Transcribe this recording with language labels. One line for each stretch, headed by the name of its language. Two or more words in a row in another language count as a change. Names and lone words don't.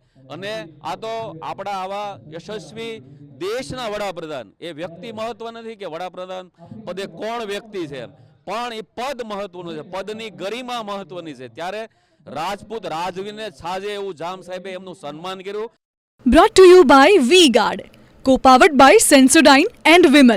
Gujarati: અને આ તો આપણા આવા યશસ્વી દેશના વડાપ્રધાન, એ વ્યક્તિ મહત્વ નથી કે વડાપ્રધાન પદે કોણ વ્યક્તિ છે, પણ એ પદ મહત્વનું છે, પદની ગરિમા મહત્વની છે. ત્યારે રાજપૂત રાજવીને છાજે એવું જામ સાહેબે એમનું સન્માન કર્યું.
English: Brought to you by V-Guard, co-powered by Sensodyne and Vimal.